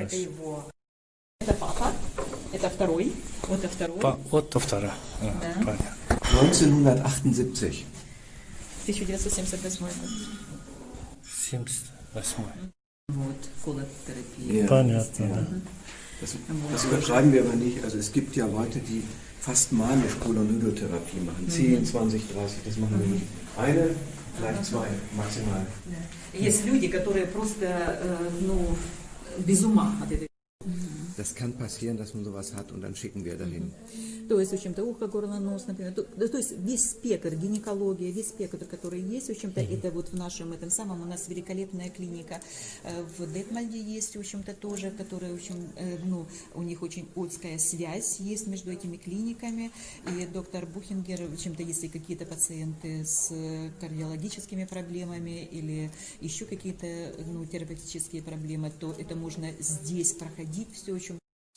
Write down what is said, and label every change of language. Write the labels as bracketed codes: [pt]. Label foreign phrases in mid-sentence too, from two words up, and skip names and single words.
[ru] Это его. Это папа, это второй, вот это второй. Отто вторая. Понятно. 1978. 1978 год. 78. Вот, колотерапия. [de] Ja. [ru] Понятно, да. [de] Das übertreiben wir aber nicht. Also es gibt ja Leute, die fast manisch Kolonidotherapie machen. 10, 20, 30, das machen wir nicht. Eine, vielleicht zwei, maximal. [ru] Есть люди, которые просто, ну, без ума от этой. [de] Das kann passieren, dass man sowas hat und dann schicken wir dahin. [ru] То есть, в общем-то, ухо, горло, нос, например. То есть весь спектр, гинекология, весь спектр, который есть, в общем-то, это вот в нашем этом самом, у нас великолепная клиника в Детмальде есть, в общем-то, тоже, которая, в общем, ну, у них очень узкая связь есть между этими клиниками. И доктор Бухингер, в общем-то, если какие-то пациенты с кардиологическими проблемами или еще какие-то, ну, терапевтические проблемы, то это можно здесь проходить все, в общем.